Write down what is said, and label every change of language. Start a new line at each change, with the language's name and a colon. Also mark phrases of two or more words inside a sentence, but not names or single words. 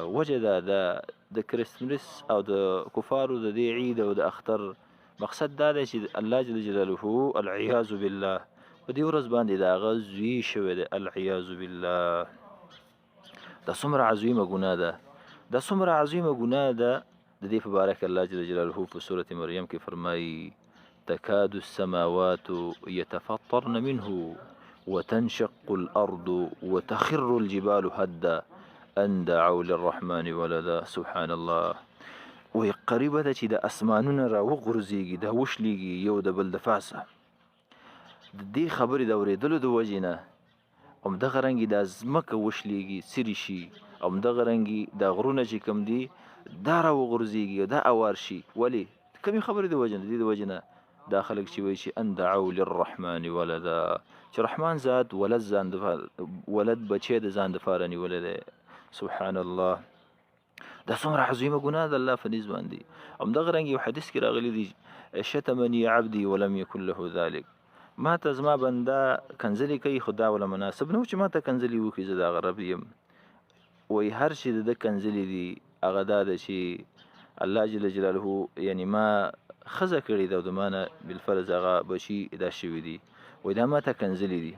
Pashto: وجه دا د کریسمس او د کفارو د دې عید او د اختر مقصد دا دی چې
Arabic: الله جل جلاله العیاذ بالله
Pashto: په دې ورځ باندې دا هغه زوی شوی دی.
Arabic: العیاذ بالله،
Pashto: دا څومره عظیمه ګناه ده، دا څومره عظیمه ګناه ده. د دې په باره کې
Arabic: الله جل جلاله
Pashto: په سورة مریم کې فرمایي:
Arabic: تكاد السماوات يتفطرن منه وتنشق الأرض وتخر الجبال هدا أن دعوا للرحمن ولدا. سبحان الله.
Pashto: وی قریبه ده چې د اسمانونه را وغورځېږي، دا وشلېږي یو د بل د پاسه. د دې خبرې د اورېدلو د وجې نه همدغه رنګې دا ځمکه وشلېږي، څري شي، همدغه رنګې دا غرونه چې کوم دي دا را وغورځېږي، دا اوار شي. ولې؟ کومې خبرې د وجې نه؟ د دې د وجې نه دا خلک چې وایي چې
Arabic: ان دعوا للرحمن ولدا،
Pashto: چې رحمان ذات ولد بچی د ځان دپاره نیولی دی.
Arabic: سبحان الله.
Pashto: دا څومره عظیمه ګناه ده الله په نس باندې. همدغه رنګ یو حدیث کې راغلی دی:
Arabic: شتمني عبدي ولم يكن له ذلك.
Pashto: ما ته زما بنده کنځلې کوي، خو دا ولا مناسب نه و چې ما ته کنځلې وکړي، زه د هغه رب یم. وایي هر شي د ده کنځلې دي هغه دا ده چې
Arabic: الله جل جلاله
Pashto: یعنی ما خزه کړي ده او د ما نه بالفرض هغه بچي دا شوي دي، وایي دا ما ته کنځلې دي.